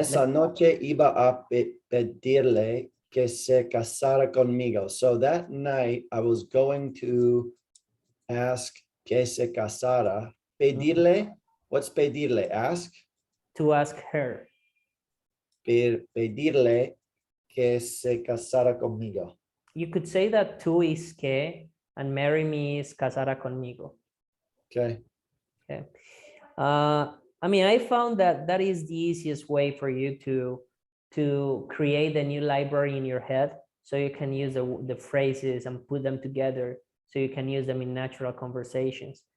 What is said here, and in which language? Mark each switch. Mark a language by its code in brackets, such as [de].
[es] Esa noche iba a pedirle que se casara conmigo. [en] So that night I was going to ask [es] que se casara. [en] Pedirle. What's pedirle? Ask. to ask her. [es] Pedirle que se casara conmigo. [en] You could say that tú is que and marry me is casara conmigo. Okay. Okay. I mean, I found that that is the easiest way for you to create a new library in your head, so you can use the phrases and put them together, so you can use them in natural conversations.